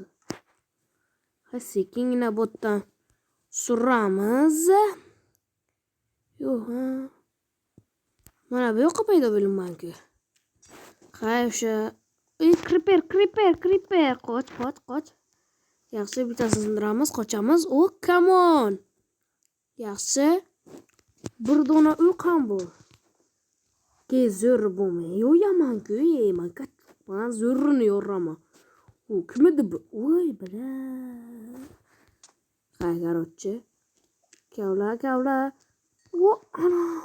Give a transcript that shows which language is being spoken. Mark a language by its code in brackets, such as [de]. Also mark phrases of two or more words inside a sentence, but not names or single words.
[uz] Sekingina botdan suramiz. Yo'q, mana bu yoqqa paydo bo'linmanku. Qay o'sha creeper. Qoch. Yaxshi, bittasini sindiramiz, qochamiz. [en] Oh, come on. [uz] Yaxshi. Bir dona o'q ham bor. Zo'r bo'lmay. Yo, yaman-ku, man kattaman zo'rini yoraman. U kim edi bu? Voy, bila. Qay garotchi. Kavla. O, ana.